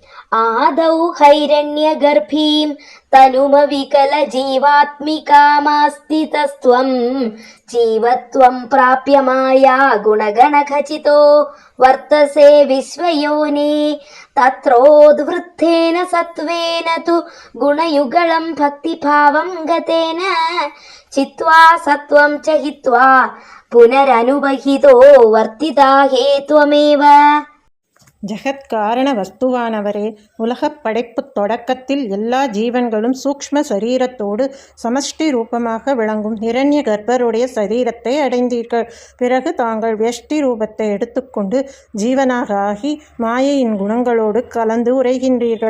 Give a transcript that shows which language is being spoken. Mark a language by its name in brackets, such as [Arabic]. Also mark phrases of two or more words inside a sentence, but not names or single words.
[Sanskrit] आदौ हैरण्यगर्भीं तनुमविकलजीवात्मिकामास्तितस्त्वं जीवत्वं प्राप्य माया गुणगणखचितो वर्तसे विश्वयोने तत्रोद्वृत्तेन सत्त्वेन तु गुणयुगलं भक्तिभावं गतेन चित्वा सत्त्वं च हित्वा पुनरनुबहितो वर्तिता हे त्वमेव. [Tamil] ஜெகத்காரண வஸ்துவானவரே, உலகப் படைப்பு தொடக்கத்தில் எல்லா ஜீவன்களும் சூக்ஷ்ம சரீரத்தோடு சமஷ்டி ரூபமாக விளங்கும் ஹிரண்ய கர்ப்பருடைய சரீரத்தை அடைந்தீர்கள். பிறகு தாங்கள் வியஷ்டி ரூபத்தை எடுத்துக்கொண்டு ஜீவனாக ஆகி மாயையின் குணங்களோடு கலந்து உரைகின்றீர்கள்.